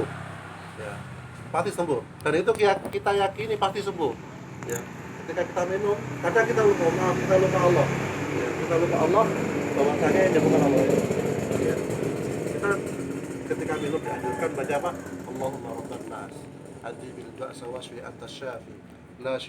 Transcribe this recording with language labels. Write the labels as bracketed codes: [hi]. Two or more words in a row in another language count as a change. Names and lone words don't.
[id] Ya, pasti sembuh. Dan itu kita yakini pasti sembuh. Ya, ketika kita minum, kadang kita lupa Allah. Ya, kita lupa Allah, bahwasanya yang bukan Allah. Ya. Kita ketika minum dianjurkan baca apa? [ar] اللهم رب الناس أذهب البأس واشف أنت الشافي لا